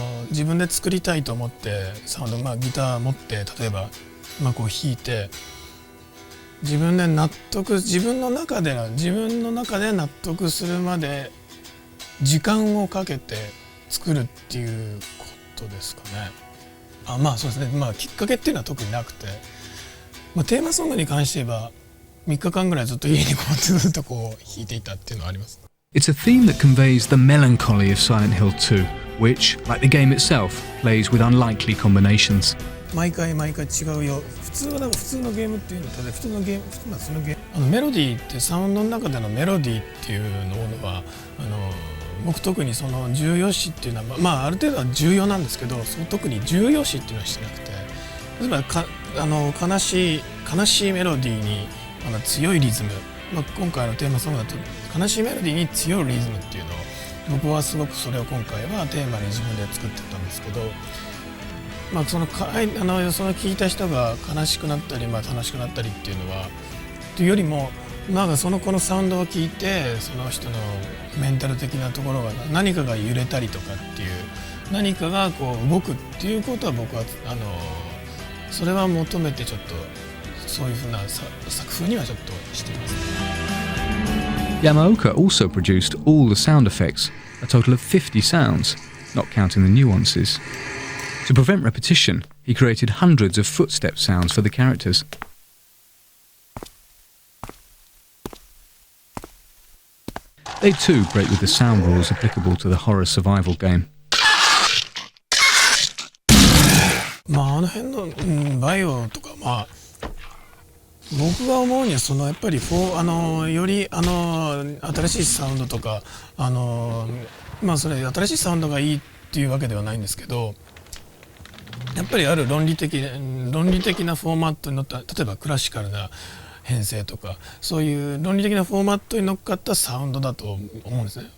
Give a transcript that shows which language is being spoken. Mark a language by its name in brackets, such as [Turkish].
[Japanese] 自分で作りたいと思ってサウンド、ギター持って例えばこう弾いて自分の中で納得するまで時間をかけて作るっていうことですかね。そうですね。きっかけっていうのは特になくて、テーマソングに関して言えば3日間ぐらいずっと家にこうずっとこう弾いていたっていうのはあります。 [English] It's a theme that conveys the melancholy of Silent Hill 2, which, like the game itself, plays with unlikely combinations. [Japanese] 毎回違うよ。普通のゲームっていうのは普通のゲームメロディーってサウンドの中でのメロディーっていうのは僕特にその重要視っていうのはある程度は重要なんですけど、特に重要視っていうのはしてなくて、例えば悲しいメロディーに強いリズム、今回のテーマソングだと悲しいメロディーに強いリズムっていうのを僕はすごくそれを今回はテーマに自分で作ってたんですけど、その聞いた人が悲しくなったり楽しくなったりっていうのはというよりもこのサウンドを聞いてその人のメンタル的なところが何かが揺れたりとかっていう何かがこう動くっていうことは僕はそれは求めてちょっとそういうふうな作風にはちょっとしています。 [English] Yamaoka also produced all the sound effects, a total of 50 sounds. not counting the nuances. To prevent repetition, he created hundreds of footstep sounds for the characters. They too break with the sound rules applicable to the horror survival game. [Japanese] あの辺の、バイオとか僕が思うにはやっぱりより新しいサウンドとかそれ新しいサウンドがいいっていうわけではないんですけど、やっぱりある論理的なフォーマットに乗った、例えばクラシカルな編成とかそういう論理的なフォーマットに乗っかったサウンドだと思うんですね。